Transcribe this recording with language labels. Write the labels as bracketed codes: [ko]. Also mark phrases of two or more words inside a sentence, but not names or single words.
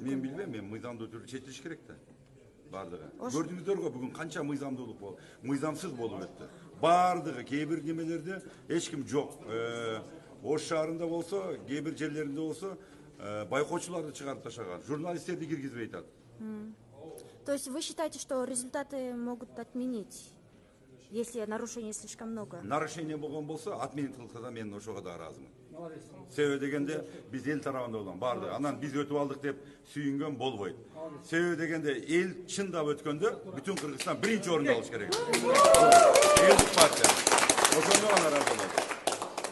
[ky] Мен билбейм, мен мыйзамдуу түрдө чечилиш керек да. Бардыгы. Көрдүңүздөргө бүгүн канча мыйзамдуулук болду, мыйзамсыз болуп өттү. Бардыгы кээ бир немелерде эч ким жок. Ош шаарында болсо, кээ бир жерлеринде болсо, байкоочуларды чыгарып ташаган, журналисттерди киргизбей атат. [ru] То есть вы считаете, что результаты могут отменить, если нарушений слишком много? [ky] Нарушение болгон болсо, отменить кылса да мен ошого да ыраазымын. Себеби дегенде биз эл тарабында болгон барды. Анан биз өтүп алдык деп сүйүнгөн болбойт. Себеби дегенде эл чындап өткөндө бүтүн Кыргызстан биринчи орунда алыш керек. Элдик партия. Ошондо гана ыраазы болот.